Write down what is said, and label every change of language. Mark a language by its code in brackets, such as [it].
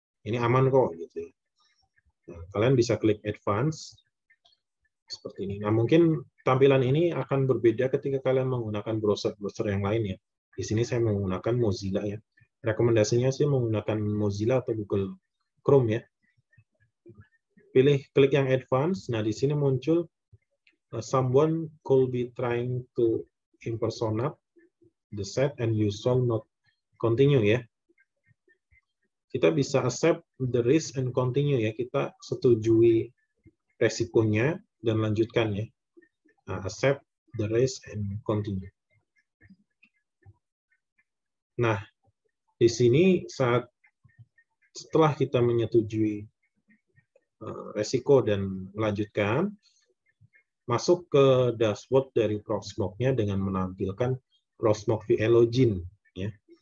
[id] Ini aman kok gitu ya. Nah, kalian bisa klik advance seperti ini. Nah, mungkin tampilan ini akan berbeda ketika kalian menggunakan browser-browser yang lain ya. Di sini saya menggunakan Mozilla ya. Rekomendasinya sih menggunakan Mozilla atau Google Chrome ya. Pilih klik yang advance. Nah, di sini muncul [en] someone could be trying to impersonate the site and you shall not continue ya. [id] Kita bisa [en] accept the risk and continue ya. [id] Kita setujui resikonya dan lanjutkan ya. [en] Nah, accept the risk and continue. [id] Nah, di sini setelah kita menyetujui resiko dan melanjutkan, masuk ke dashboard dari Proxmox-nya dengan menampilkan Proxmox VA Login ya.